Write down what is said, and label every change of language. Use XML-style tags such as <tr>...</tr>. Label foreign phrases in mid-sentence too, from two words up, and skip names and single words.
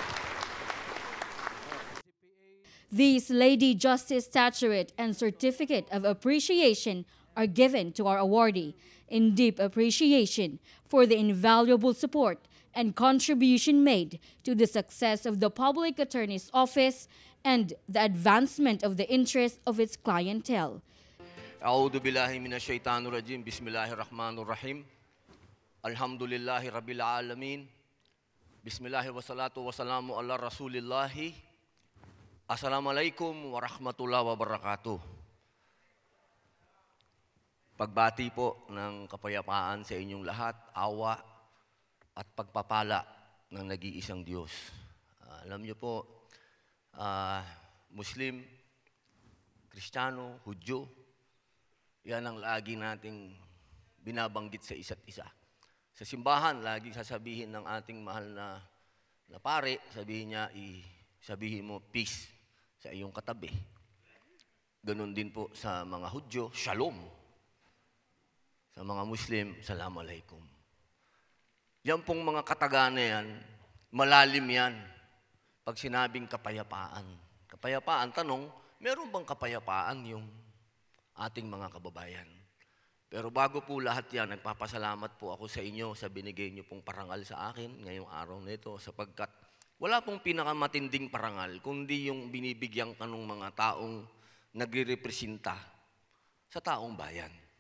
<en>These Lady Justice Statuette and Certificate of Appreciation are given to our awardee in deep appreciation for the invaluable support and contribution made to the success of the Public Attorney's Office and the advancement of the interests of its clientele.</en> <ar>أعوذ بالله من الشيطان الرجيم. بسم الله الرحمن الرحيم. الحمد لله رب العالمين. بسم الله والصلاة والسلام على رسول الله. السلام عليكم ورحمة الله وبركاته.</ar> <tl>Pagbati po ng kapayapaan sa inyong lahat, awa at pagpapala ng nag-iisang Diyos. Alam niyo po, Muslim, Kristiyano, Hudyo, yan ang lagi nating binabanggit sa isa't isa. Sa simbahan, lagi sasabihin ng ating mahal na pare, sabihin mo, peace sa iyong katabi. Ganon din po sa mga Hudyo, shalom. Sa mga Muslim,</tl> <ar>سلام عليكم.</ar> <tl>Yan pong mga kataga na yan, malalim yan pag sinabing kapayapaan. Kapayapaan, tanong, meron bang kapayapaan yung ating mga kababayan? Pero bago po lahat yan, nagpapasalamat po ako sa inyo sa binigay niyo pong parangal sa akin ngayong araw na ito sapagkat wala pong pinakamatinding parangal kundi yung binibigyan ka ng mga taong nagre-representa sa taong bayan.</tl>